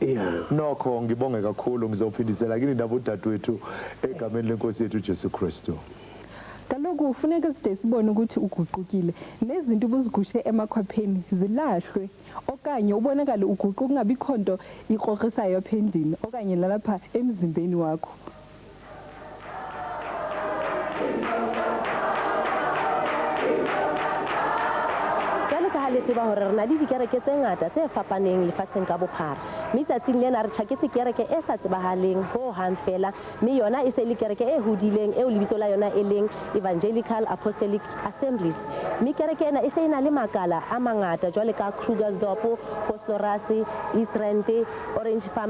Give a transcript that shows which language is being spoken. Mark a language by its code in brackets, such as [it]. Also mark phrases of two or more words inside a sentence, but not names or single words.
[zu] Nokho ngibonge kakhulu ngizophindisela kini indaba udadewethu egameni lenkosi yethu Jesu Kristu. [xh] Kaloku ufuneka side sibone ukuthi uguqukile nezinto ubuzigushe emakhwapheni zilahlwe okanye ubonakala uguquka ungabi khonto ikroqisayo phendlini okanye lalapha emzimbeni wakho. [st] Le tseba hore re na le dikereke tse ngata tse fapaneng lefatsheng ka bophara mme tsatsing lena re tjhaketse kereke e sa tsebahaleng ho hang fela mme yona e se le kereke e hodileng eo lebitso la yona e leng Evangelical Apostolic Assemblies mme kereke ena e se ena le makala a mangata jwale ka Krugersdorp, Vosloorus, East Rand, Orange Farm